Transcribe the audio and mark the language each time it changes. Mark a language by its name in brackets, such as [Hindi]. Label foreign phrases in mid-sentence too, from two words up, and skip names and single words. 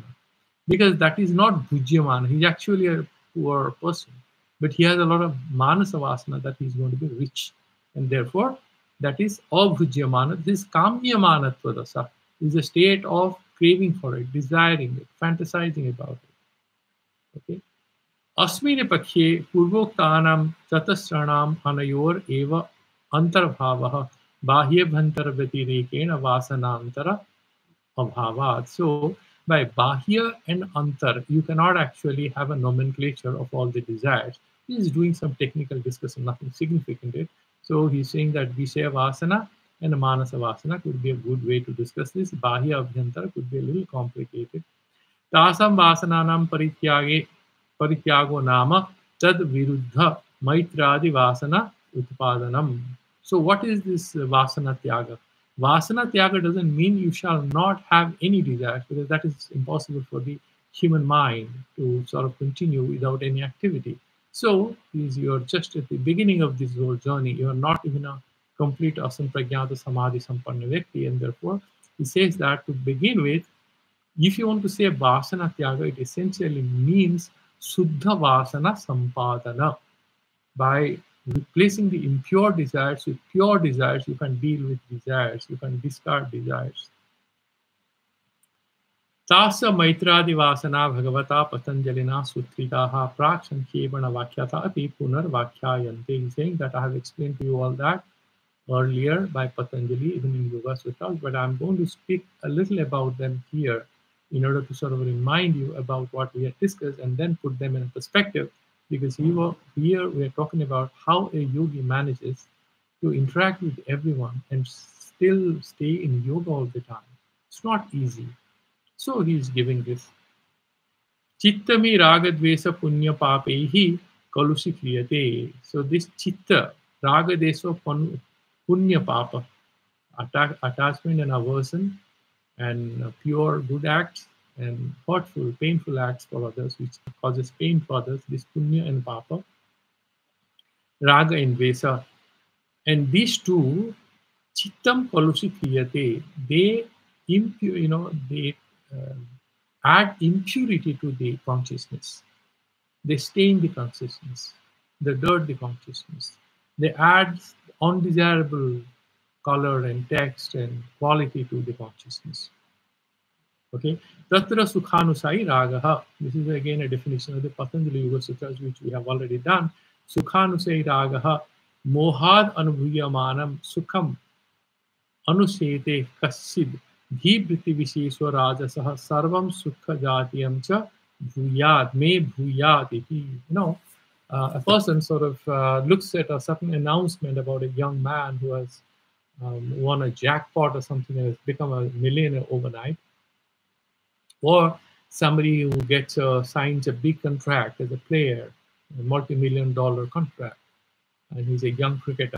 [English] Because that is not Bhujyamana. He's actually a poor person. But he has a lot of [Sanskrit] Manasa Vasana [English] that he's going to be rich. And therefore, that is Abhujyamana. This [Sanskrit] Kamyamanatva Dasa [English] is a state of craving for it, desiring it, fantasizing about it. Okay? [Sanskrit] Asmine Pakshe Purvoktanam Chatasranam Anayor Eva Antarbhavaha Bahyabhantara Vatirekena Vasanantara Abhavat. [English] So by Bahya and Antar, you cannot actually have a nomenclature of all the desires. He is doing some technical discussion, nothing significant. So he's saying that [Sanskrit] Vishaya Vasana [English] and [Sanskrit] Manasa Vasana [English] could be a good way to discuss this. [Sanskrit] Bahya Abhyantara [English] could be a little complicated. [Sanskrit] Tasam Vasananam Parityago Nama Tad Viruddha Maitradi Vasana Utpadanam. [English] So what is this [Sanskrit] Vasana Tyaga? Vasana Tyaga [English] doesn't mean you shall not have any desires, because that is impossible for the human mind to sort of continue without any activity. So you're just at the beginning of this whole journey. You're not even a complete [Sanskrit] asampragyata samadhi sampanna vyakti, [English] and therefore he says that to begin with, if you want to say [Sanskrit] Vasana Tyaga, [English] it essentially means [Sanskrit] Suddha Vasana Sampadana. [English] By replacing the impure desires with pure desires, you can deal with desires, you can discard desires. [Sanskrit] Tasa Maitradi Vasana Bhagavata Patanjalina Sutritaha Prakshankhebana Vakhyata Ati Punar Vakhyayante. [English] He's saying that I have explained to you all that earlier by Patanjali, even in Yoga Sutras, but I'm going to speak a little about them here in order to sort of remind you about what we have discussed and then put them in a perspective. Because here we are talking about how a yogi manages to interact with everyone and still stay in yoga all the time. It's not easy. So he is giving this. [Sanskrit] Chittami ragadvesa punya papehi kalushi kriyate. [English] So this [Sanskrit] chitta, ragadvesa punya papa, [English] attachment and aversion, and pure good acts, and hurtful, painful acts for others, which causes pain for others, this punya and papa, raga and vesa. And these two, [Sanskrit] chittam kalushi kriyate, [English] they add impurity to the consciousness. They stain the consciousness, they dirt the consciousness. They add undesirable color and text and quality to the consciousness. [Sanskrit] Okay, Tatra Sukhanusai Ragaha. [English] This is again a definition of the Patanjali Yoga Sutras, which we have already done. [Sanskrit] Sukhanusai Ragaha Mohad Anubhuyamanam Sukham Anusete Kasid Dhibriti Visheswa Rajasaha Sarvam Sukha Jatiyam Cha Bhuyad Me Bhuyad. [English] A person sort of looks at a certain announcement about a young man who has won a jackpot or something and has become a millionaire overnight, or somebody who signs a big contract as a player, a multi-million-dollar contract, and he's a young cricketer.